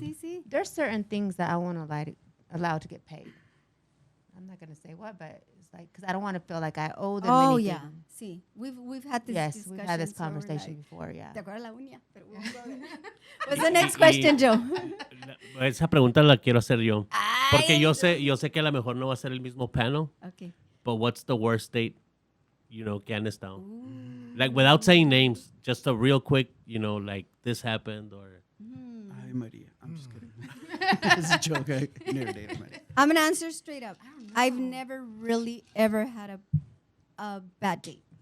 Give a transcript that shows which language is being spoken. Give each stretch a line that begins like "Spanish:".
Spanish: sí, sí.
English: There's certain things that I want to allow to get paid. I'm not gonna say what, but it's like because I don't want to feel like I owe them Oh anything. yeah, sí. We've had this. Yes, we've had this discussions where we're conversation like, before. Yeah.
Spanish: ¿Te acuerdas la uña? Pero
English: we won't go there. What's the next question, Joe?
Spanish: Esa pregunta la quiero hacer yo. Porque yo sé que a lo mejor no va a ser el mismo panel,
English: Okay. but what's the worst date,
Spanish: que han estado?
English: Like, without saying names, just a real quick, like, this happened, or... Ay, Maria. I'm just kidding. It's a joke. I never dated Maria. I'm gonna answer straight up. I've never really ever had a bad date.